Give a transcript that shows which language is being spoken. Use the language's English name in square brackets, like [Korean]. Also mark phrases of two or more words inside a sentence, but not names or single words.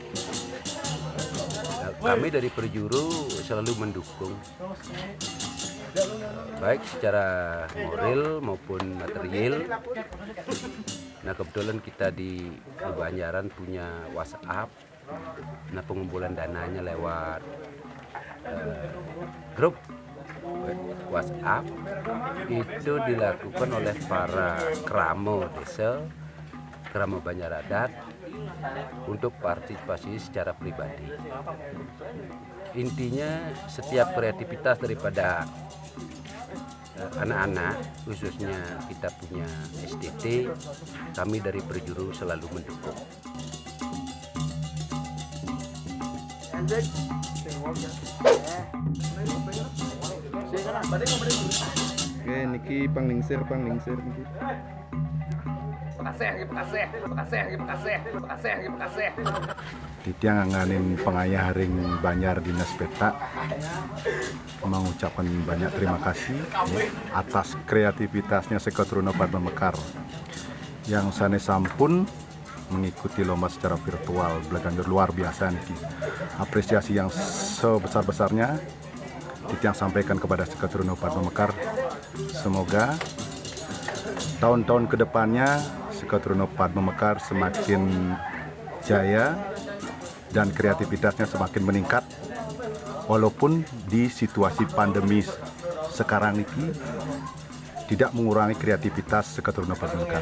[Indonesian] Kami dari Perjuru selalu mendukung baik secara moral maupun material. Nah, kebetulan kita di Banjaran punya WhatsApp. Nah, pengumpulan dananya lewat grup WhatsApp itu dilakukan oleh para keramo desa, keramo Banjaradat untuk partisipasi secara pribadi. Intinya setiap kreativitas daripada anak-anak, khususnya kita punya STT, kami dari Perjuru selalu mendukung. Oke, [Balinese] niki panglingsir niki. Titiang nganin pengayaring [Indonesian] Banjar Dinas Peta mengucapkan banyak terima kasih atas kreativitasnya Sekotrono Padma Mekar yang [Balinese] sane sampun [Indonesian] mengikuti lomba secara virtual belajar luar biasa niki. Apresiasi yang sebesar-besarnya Titiang sampaikan kepada Sekotrono Padma Mekar. Semoga tahun-tahun kedepannya Sekotrono Padma Mekar semakin jaya dan kreativitasnya semakin meningkat walaupun di situasi pandemi sekarang ini tidak mengurangi kreativitas Sekotrono Padma Mekar.